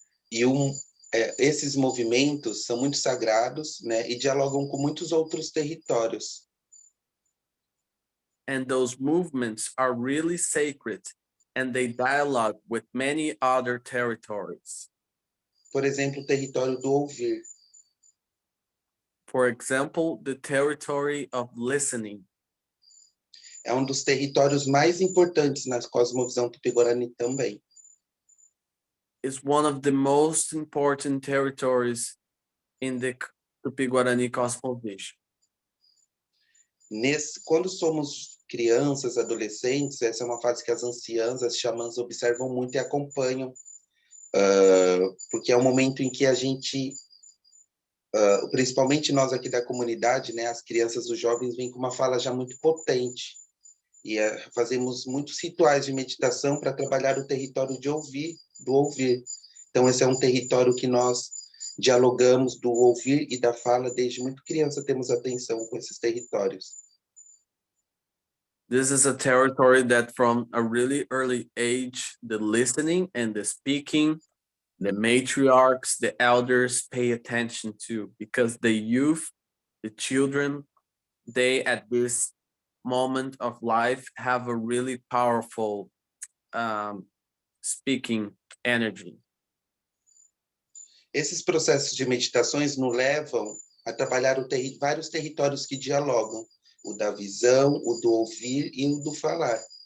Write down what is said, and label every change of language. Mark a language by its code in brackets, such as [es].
[pt] E esses movimentos são muito sagrados, né, e dialogam com muitos outros territórios. [en] And those movements are really sacred, and they dialogue with many other territories. [pt] Por exemplo, o território do ouvir. [en] For example, the territory of listening. [pt] É um dos territórios mais importantes na cosmovisão Tupi Guarani também. [en] Is one of the most important territories in the Tupi Guarani cosmovision. [pt] Quando somos crianças, adolescentes, essa é uma fase que as anciãs, as xamãs observam muito e acompanham, porque é um momento em que a gente, principalmente nós aqui da comunidade, né, as crianças, os jovens, vêm com uma fala já muito potente. E fazemos muitos rituais de meditação para trabalhar o território de ouvir, do ouvir. Então, esse é um território que nós dialogamos do ouvir e da fala desde muito criança, temos atenção com esses territórios. [en] This is a territory that from a really early age, the listening and the speaking, the matriarchs, the elders pay attention to, because the youth, the children, they at this moment of life have a really powerful speaking energy. [pt] Esses processos de meditações nos levam a trabalhar vários territórios que dialogam, o da visão, o do ouvir e o do falar.